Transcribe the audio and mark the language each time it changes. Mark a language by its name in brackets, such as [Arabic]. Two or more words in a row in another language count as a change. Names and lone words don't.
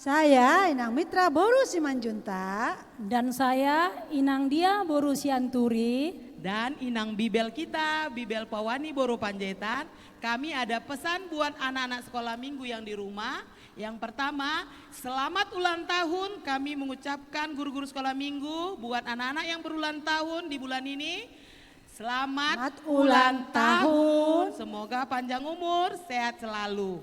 [Indonesian] Saya Inang Mitra Boru Simanjunta. Dan saya Inang Dia Boru Sianturi. Dan Inang Bibel kita, Bibel Pawani Boru Panjaitan. Kami ada pesan buat anak-anak sekolah minggu yang di rumah. Yang pertama, selamat ulang tahun kami mengucapkan guru-guru sekolah minggu buat anak-anak yang berulang tahun di bulan ini. Selamat ulang tahun, semoga panjang umur, sehat selalu.